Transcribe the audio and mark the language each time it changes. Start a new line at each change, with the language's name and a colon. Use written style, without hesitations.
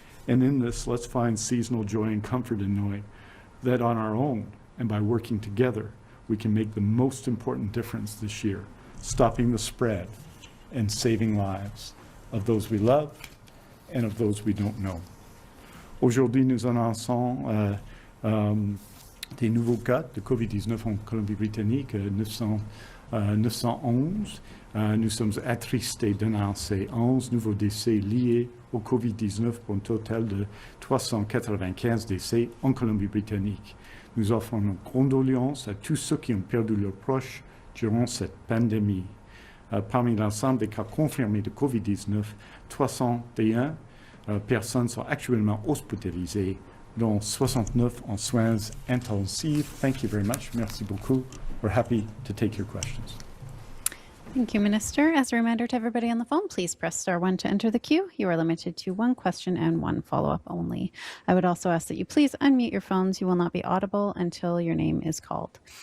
English: And in this, let's find seasonal joy and comfort in knowing that on our own and by working together, we can make the most important difference this year, stopping the spread and saving lives of those we love and of those we don't know.
French: Aujourd'hui, nous annonçons des nouveaux cas de COVID-19 en Colombie-Britannique, 911. Nous sommes attristés d'annoncer 11 nouveaux décès liés au COVID-19 pour un total de 395 décès en Colombie-Britannique. Nous offrons nos condoléances à tous ceux qui ont perdu leurs proches durant cette pandémie. Parmi l'ensemble des cas confirmés de COVID-19, 301 personnes sont actuellement hospitalisées, dont 69 en soins intensifs.
English: Thank you very much.
French: Merci beaucoup.
English: We're happy to take your questions. Thank you, Minister. As a reminder to everybody on the phone, please press star 1 to enter the queue. You are limited to one question and one follow-up only. I would also ask that you please unmute your phones. You will not be audible until your name is called.